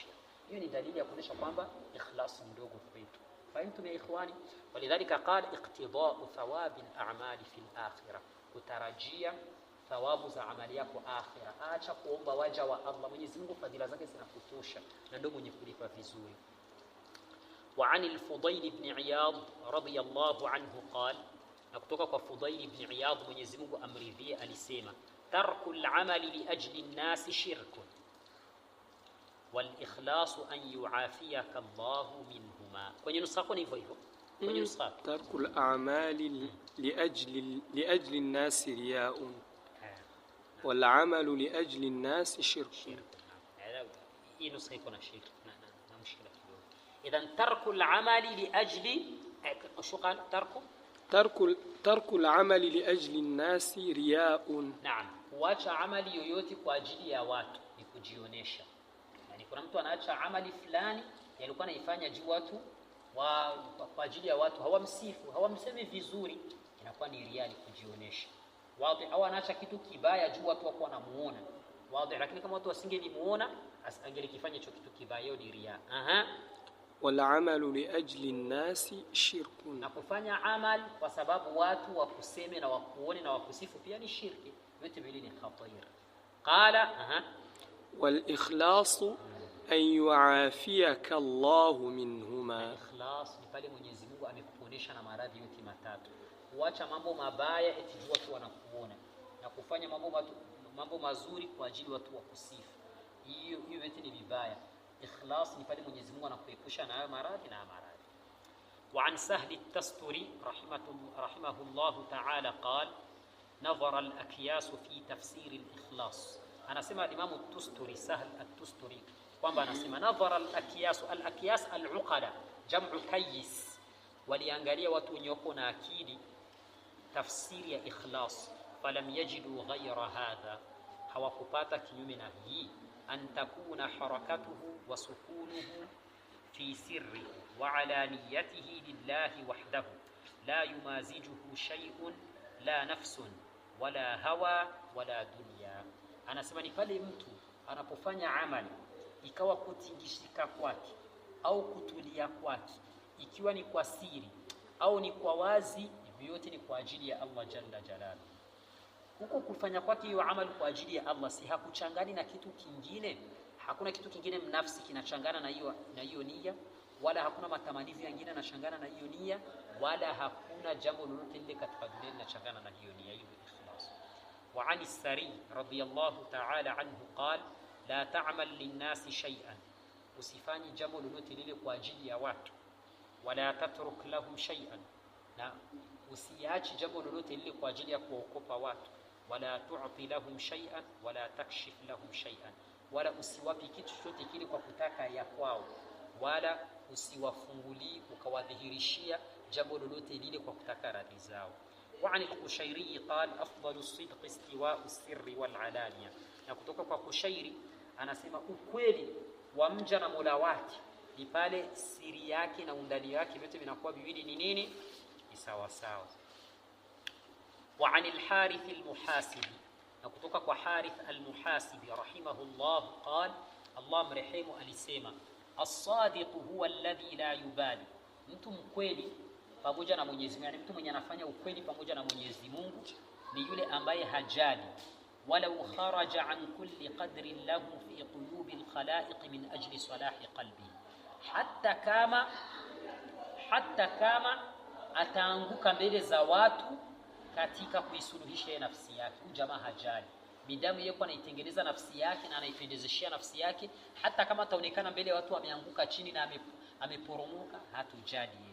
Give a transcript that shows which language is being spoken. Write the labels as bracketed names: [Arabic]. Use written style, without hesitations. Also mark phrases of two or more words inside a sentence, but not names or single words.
[Swahili] Hiyo ni dalili ya kuonyesha kwamba ikhlas mdogo kwetu. [Arabic] فهمتم يا إخواني? ولذلك قال اقتضاء ثواب الأعمال في الآخرة, [Swahili] kutarajia thawabu za amali yako akhirah. Acha kuomba waja wa Allah, Mwenyezi Mungu fadhila zake zinakutosha na ndio mwenye kulipa vizuri. [Arabic] وعن الفضيل بن عياض رضي الله عنه قال, [Swahili] na kutoka kwa Fudayl ibn Iyad Mwenyezi Mungu amridhie, alisema [Arabic] ترك العمل لأجل الناس شرك والإخلاص أن يعافيك الله منهما. [Swahili] Kwenye nusakho ni hivyo kwenye nusakho [Arabic] ترك الأعمال لأجل الناس رياء والعمل لأجل الناس شرك. [Swahili] Hii nusakho iko na shirk na mushkila kidogo. [Arabic] إذن ترك العمل لأجل شغل ترك العمل لأجل الناس رياء. [Swahili] Naam, kuacha amali yoyote kwa ajili ya watu ni kujionesha. Kuna mtu anaacha amali fulani alikuwa anaifanya juu watu kwa ajili ya watu, hawamsifu, hawamsemi vizuri, inakuwa ni riya, kujionesha. Wazi, au anaacha kitu kibaya juu watu wako wanamuona. Wazi, lakini kama watu wasingelimuona angelikifanya hicho kitu kibaya, hiyo ni riya. [Arabic] والعمل لأجل الناس شرك, [Swahili] na kufanya amal kwa sababu watu wakuseme na wakuone na wakusifu pia ni shirki. Yote mbili ni khatir. Qala [Arabic] والإخلاص أن يعافيك الله منهما. [Swahili] Ikhlas ni pale Mwenyezi Mungu amekuponesha na maradhi yote matatu. Kuacha mambo mabaya eti watu wanakuona, na kufanya mambo mazuri kwa ajili watu wakusifu. Hiyo yote ni vibaya. Ikhlas ni pale Mwenyezi Mungu anakuepusha na hayo maradhi na maradhi. [Arabic] وعن سهل التستري رحمه الله تعالى قال نظر الأكياس في تفسير الإخلاص. [Swahili] Anasema Imam at-Tusturi, Sahl at-Tusturi, kwamba anasema [Arabic] نظر الأكياس العقلاء جمع كيس, [Swahili] waliangalia watu wenye wako na akili tafsiri ya ikhlas, [Arabic] فلم يجدوا غير هذا, [Swahili] hawakupata kinyume na hii, [Arabic] أن تكون حركته وسكونه في سره وعلانيته لله وحده لا يمازجه شيء لا نفس ولا هوى ولا دنيا. [Swahili] Anasema ni pale mtu anapofanya amali ikawa kutingishika kwake au kutulia kwake, ikiwa ni kwa siri au ni kwa wazi, vyote ni kwa ajili ya Allah [Arabic] جل جلاله. [Swahili] Huko kufanya kwake hiyo amali kwa ajili ya Allah, si hakuchangani na kitu kingine, hakuna kitu kingine mnafsi kinachangana na hiyo nia, wala hakuna matamanivu mengine yanachangana na hiyo nia, wala hakuna jambo lolote lile katika dunia linachangana na hiyo nia. Hiyo ikhlas. [Arabic] وعن السري رضي الله تعالى عنه قال لا تعمل للناس شيئا, [Swahili] usifanye jambo lolote lile kwa ajili ya watu, [Arabic] ولا تترك لهم شيئا, [Swahili] na usiache jambo lolote lile kwa ajili ya kuokopa watu, [Arabic] ولا تعط لهم شيئا ولا تكشف لهم شيئا, [Swahili] wala usiwapi kitu chochote kile kwa kutaka ya kwao, wala usiwafungulii ukawadhihirishia jambo lolote lile kwa kutaka radhi zao. [Arabic] وعن القشيري قال أفضل الصدق استواء السر والعلانية, [Swahili] na kutoka kwa Qushairi anasema ukweli wa mja na Mola wake ni pale siri yake na undani wake vyote vinakuwa viwili ni nini? Ni sawa sawa. [Arabic] وعن الحارث المحاسبي, [Swahili] na kutoka kwa Harith al-Muhasibi rahimahullah qala, Allah mrehemu, alisema as-sadiq [Arabic] هو الذي لا يبالي, [Swahili] mtu mkweli pamoja na Mwenyezi Mungu, yani mtu mwenye anafanya ukweli pamoja na Mwenyezi Mungu ni yule ambaye hajali, [Arabic] ولو خرج عن كل قدر له في قلوب الخلائق من أجل صلاح قلبي, [Swahili] hata kama ataanguka mbele za watu katika kuisuluhisha nafsi yake. Huyu jamaa hajali, midamu yeye anaitengeneza nafsi yake na anaipendezeshia nafsi yake, hata kama ataonekana mbele ya watu ameanguka chini na ameporomoka, hatujali yeye.